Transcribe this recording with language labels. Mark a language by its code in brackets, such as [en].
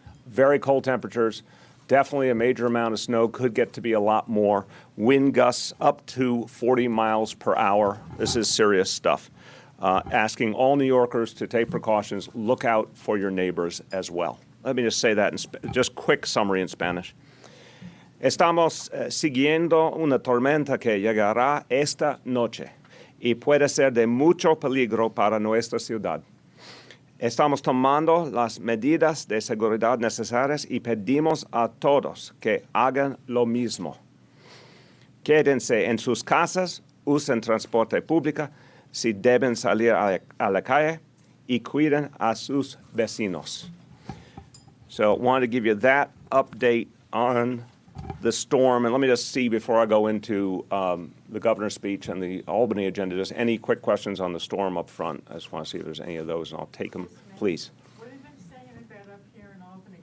[en] Very cold temperatures. Definitely a major amount of snow, could get to be a lot more. Wind gusts up to 40 miles per hour. This is serious stuff. Asking all New Yorkers to take precautions, look out for your neighbors as well. Let me just say that in just quick summary in Spanish. [es] Estamos siguiendo una tormenta que llegará esta noche y puede ser de mucho peligro para nuestra ciudad. Estamos tomando las medidas de seguridad necesarias y pedimos a todos que hagan lo mismo. Quédense en sus casas, usen transporte público si deben salir a la calle y cuiden a sus vecinos. [en] So I wanted to give you that update on the storm. And let me just see before I go into the governor's speech and the Albany agenda, just any quick questions on the storm up front. I just want to see if there's any of those, and I'll take them, please. What have you been saying about up here in Albany?